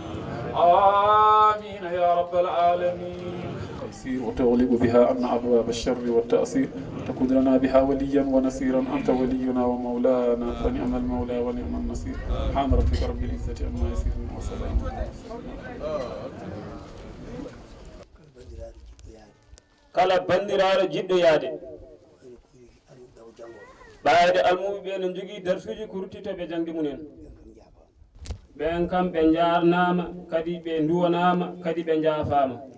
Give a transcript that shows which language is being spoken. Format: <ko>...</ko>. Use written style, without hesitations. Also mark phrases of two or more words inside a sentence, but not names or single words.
<ar>آمين يا رب العالمين تيسير وتغلب بها عنا أبواب الشر والتأثير تكون لنا بها وليا ونصيرا أنت ولينا ومولانا فنعم المولى ونعم النصير سبحان ربك رب العزة عما يصفون وسلام</ar> <ff>kala bandiraɗo jiɗɗo yaade ɓayde almuɓe ɓe ne jogui darsuji ko ruttitoɓe jangde munen ɓen kam ɓe jarnama kadi ɓe duwanama kadi ɓe jaafama</ff>